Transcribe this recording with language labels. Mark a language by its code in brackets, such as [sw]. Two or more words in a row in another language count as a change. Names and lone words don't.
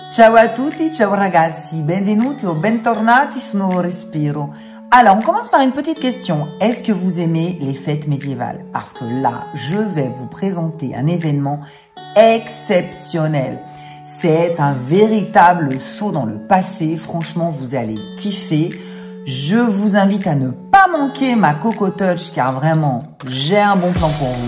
[it] Ciao à tutti, ciao ragazzi, benvenuti o bentornati su Nuovo Respiro. [fr] Alors, on commence par une petite question. Est-ce que vous aimez les fêtes médiévales? Parce que là, je vais vous présenter un événement exceptionnel. C'est un véritable saut dans le passé. Franchement, vous allez kiffer. Je vous invite à ne pas manquer ma Coco Touch car vraiment, j'ai un bon plan pour vous.